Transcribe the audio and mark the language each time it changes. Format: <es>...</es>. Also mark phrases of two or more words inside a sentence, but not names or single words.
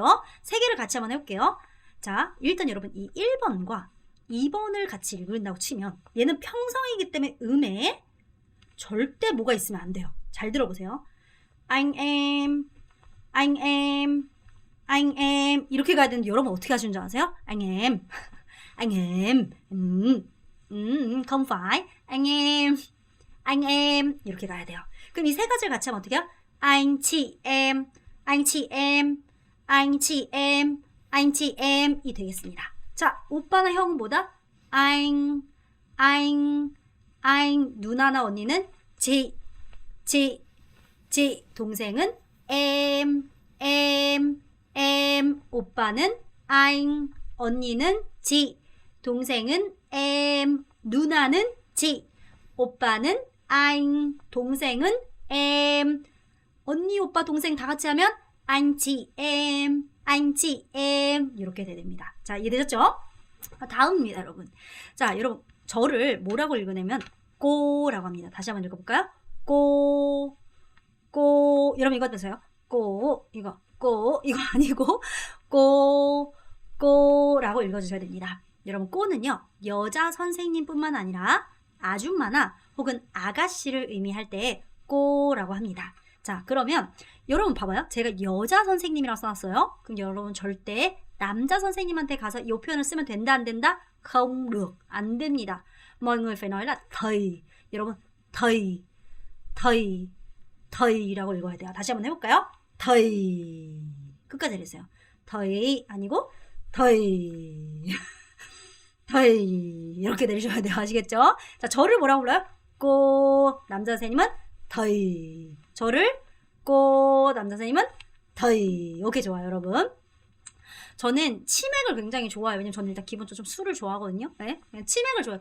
<ko>세 개를 같이 한번 해볼게요. 자, 일단 여러분 이 1번과 2번을 같이 읽는다고 치면 얘는 평성이기 때문에 음에 절대 뭐가 있으면 안 돼요. 잘 들어보세요.</ko> <vi>anh em</vi> <ko>이렇게 가야 되는데 여러분 어떻게 하시는 줄 아세요?</ko> <vi>anh em không phải anh em 이렇게 가야 돼요.</vi> <ko>그럼 이 세 가지를 같이 하면 어떻게 해요?</ko> <vi>anh chị em이 되겠습니다.</vi> <ko>자, 오빠나 형보다 anh 누나나 언니는 chị 동생은 em 오빠는 anh 언니는 chị 동생은 em 누나는 chị 오빠는 anh 동생은 em 언니 오빠 동생 다 같이 하면</ko> <vi>anh chị em</vi> <ko>이렇게 됩니다. 자, 이해되셨죠? 다음입니다, 여러분. 자, 여러분 저를 뭐라고 읽으냐면 꼬라고 합니다. 다시 한번 읽어볼까요? 꼬 여러분 이거 어떠세요? 꼬 이거 아니고 꼬라고 읽어주셔야 됩니다. 여러분 꼬는요 여자 선생님뿐만 아니라 아줌마나 혹은 아가씨를 의미할 때 꼬라고 합니다. 자 그러면 여러분 봐봐요. 제가 여자 선생님이라고 써놨어요. 그럼 여러분 절대 남자 선생님한테 가서 이 표현을 쓰면 된다 안 된다?</ko> <vi>không được</vi> <ko>안 됩니다.</ko> <vi>mọi người phải nói là thầy.</vi> <ko>여러분</ko> <vi>thầy thầy thầy</vi> <ko>라고 읽어야 돼요. 다시 한번 해볼까요? thầy 끝까지 내리세요. thầy 아니고</ko> <vi>thầy thầy</vi> <ko>이렇게 내리셔야 돼요. 아시겠죠? 자 저를 뭐라고 불러요? cô 남자 선생님은 thầy 저를 cô 남자 선생님은 thầy 오케이 좋아요 여러분. 저는 치맥을 굉장히 좋아해요. 왜냐면 저는 일단 기본적으로 좀 술을 좋아하거든요. 네? 치맥을 좋아해요.</ko>